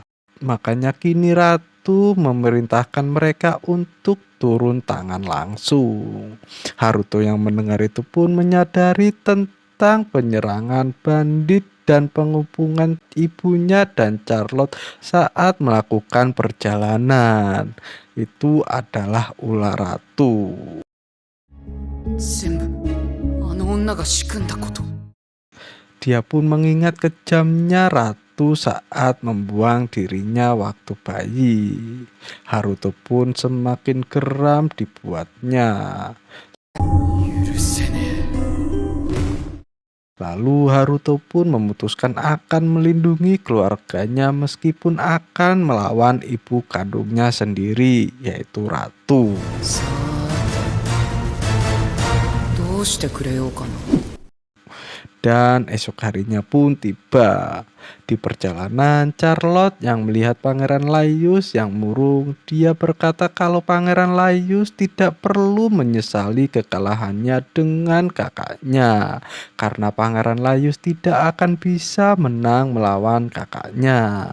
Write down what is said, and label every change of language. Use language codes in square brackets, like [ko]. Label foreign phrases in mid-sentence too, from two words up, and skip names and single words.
[id] Makanya kini Ratu memerintahkan mereka untuk turun tangan langsung. Haruto yang mendengar itu pun menyadari tentang penyerangan bandit dan pengepungan ibunya dan Charlotte saat melakukan perjalanan. Itu adalah ulah Ratu. [ja] 全部あの女が仕組んだこと。 [id] Dia pun mengingat kejamnya Ratu saat membuang dirinya waktu bayi. Haruto pun semakin geram dibuatnya. [ja] 許せねえ。 [id] Lalu Haruto pun memutuskan akan melindungi keluarganya meskipun akan melawan ibu kandungnya sendiri, yaitu Ratu. [ja] さーてどうしてくれようかな。 [id] Dan esok harinya pun tiba. Di perjalanan, Charlotte yang melihat Pangeran Laius yang murung, dia berkata kalau Pangeran Laius tidak perlu menyesali kekalahannya dengan kakaknya, karena Pangeran Laius tidak akan bisa menang melawan kakaknya.